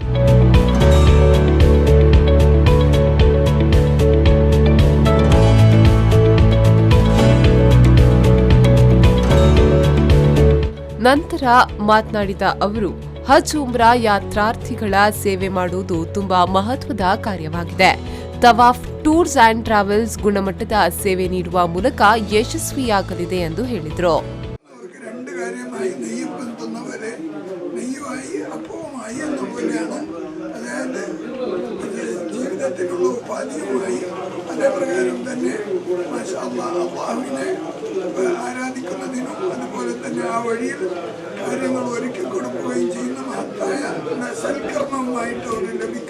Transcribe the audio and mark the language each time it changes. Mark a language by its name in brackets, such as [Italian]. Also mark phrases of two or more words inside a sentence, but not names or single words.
[Kannada] ನಂತರ ಮಾತನಾಡಿದ ಅವರು, ಹಜ್ ಉಮ್ರಾ ಯಾತ್ರಾರ್ಥಿಗಳ ಸೇವೆ ಮಾಡುವುದು ತುಂಬಾ ಮಹತ್ವದ ಕಾರ್ಯವಾಗಿದೆ. ತವಾಫ್ ಟೂರ್ಸ್ ಅಂಡ್ ಟ್ರಾವೆಲ್ಸ್ ಗುಣಮಟ್ಟದ ಸೇವೆ ನೀಡುವ ಮೂಲಕ ಯಶಸ್ವಿಯಾಗಲಿದೆ ಎಂದು ಹೇಳಿದರು. [Malayalam] അതേപ്രകാരം തന്നെ അള്ളാഹുവിനെ ആരാധിക്കുന്നതിനും അതുപോലെ തന്നെ ആ വഴിയിൽ കാര്യങ്ങൾ ഒരുക്കി കൊടുക്കുകയും ചെയ്യുന്ന മഹത്തായ സൽക്കർമ്മവുമായിട്ട് അവർ ലഭിക്കും.